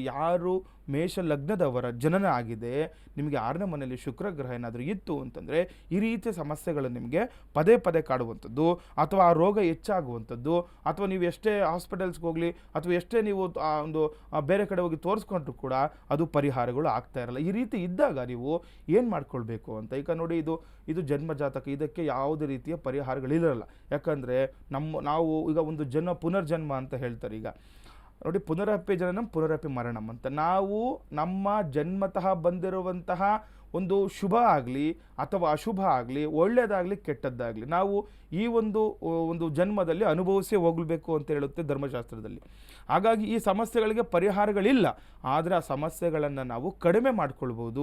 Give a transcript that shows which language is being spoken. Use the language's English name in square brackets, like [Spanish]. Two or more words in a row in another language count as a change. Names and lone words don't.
[Kannada] ಯಾರು ಮೇಷ ಲಗ್ನದವರ ಜನನ ಆಗಿದೆ, ನಿಮಗೆ 6ನೇ ಮನೆಯಲ್ಲಿ ಶುಕ್ರ ಗ್ರಹ ಏನಾದರೂ ಇತ್ತು ಅಂತಂದರೆ ಈ ರೀತಿಯ ಸಮಸ್ಯೆಗಳು ನಿಮಗೆ ಪದೇ ಪದೇ ಕಾಡುವಂಥದ್ದು, ಅಥವಾ ಆ ರೋಗ ಹೆಚ್ಚಾಗುವಂಥದ್ದು, ಅಥವಾ ನೀವು ಎಷ್ಟೇ ಹಾಸ್ಪಿಟಲ್ಸ್ಗೆ ಹೋಗಲಿ ಅಥವಾ ಎಷ್ಟೇ ನೀವು ಒಂದು ಬೇರೆ ಕಡೆ ಹೋಗಿ ತೋರಿಸ್ಕೊಂಡ್ರು ಕೂಡ ಅದು ಪರಿಹಾರಗಳು ಆಗ್ತಾ ಇರಲ್ಲ. ಈ ರೀತಿ ಇದ್ದಾಗ ನೀವು ಏನು ಮಾಡ್ಕೊಳ್ಬೇಕು ಅಂತ, ಈಗ ನೋಡಿ ಇದು ಜನ್ಮ ಜಾತಕ, ಇದಕ್ಕೆ ಯಾವುದೇ ರೀತಿಯ ಪರಿಹಾರಗಳಿರಲ್ಲ. ಯಾಕಂದರೆ ನಾವು ಈಗ ಒಂದು ಪುನರ್ಜನ್ಮ ಅಂತ ಹೇಳ್ತಾರೆ. ಈಗ ನೋಡಿ, [Sanskrit] ಪುನರಪಿ ಜನನಂ ಪುನರಪಿ ಮರಣಂ ಅಂತ. [Kannada] ನಾವು ನಮ್ಮ ಜನ್ಮತಃ ಬಂದಿರುವಂತಹ ಒಂದು ಶುಭ ಆಗಲಿ ಅಥವಾ ಅಶುಭ ಆಗಲಿ, ಒಳ್ಳೆಯದಾಗಲಿ ಕೆಟ್ಟದ್ದಾಗಲಿ, ನಾವು ಈ ಒಂದು ಜನ್ಮದಲ್ಲಿ ಅನುಭವಿಸಿ ಹೋಗಬೇಕು ಅಂತ ಹೇಳುತ್ತೆ ಧರ್ಮಶಾಸ್ತ್ರದಲ್ಲಿ. ಹಾಗಾಗಿ ಈ ಸಮಸ್ಯೆಗಳಿಗೆ ಪರಿಹಾರಗಳಿಲ್ಲ, ಆದರೆ ಆ ಸಮಸ್ಯೆಗಳನ್ನು ನಾವು ಕಡಿಮೆ ಮಾಡ್ಕೊಳ್ಬೋದು.